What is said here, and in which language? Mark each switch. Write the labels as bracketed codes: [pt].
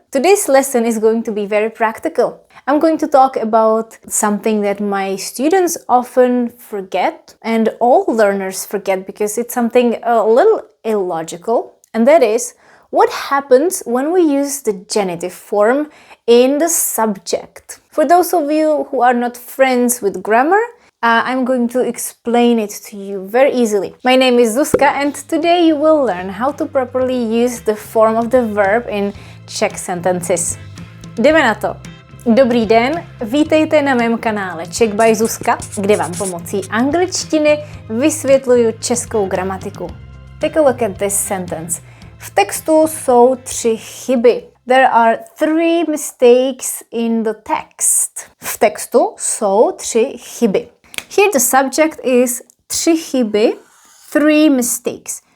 [en] Today's lesson is going to be very practical. I'm going to talk about something that my students often forget and all learners forget because it's something a little illogical, and that is what happens when we use the genitive form in the subject. For those of you who are not friends with grammar, I'm going to explain it to you very easily. My name is Zuzka and today you will learn how to properly use the form of the verb in Czech sentences. [cs] Jdeme na to. Dobrý den, vítejte na mém kanále Czech by Zuzka, kde vám pomocí angličtiny vysvětluju českou gramatiku. [en] Take a look at this sentence. [cs] V textu jsou 3 chyby. [en] There are 3 mistakes in the text. [cs] V textu jsou 3 chyby. [en] Here the subject is [cs] 3 chyby, [en] 3 mistakes.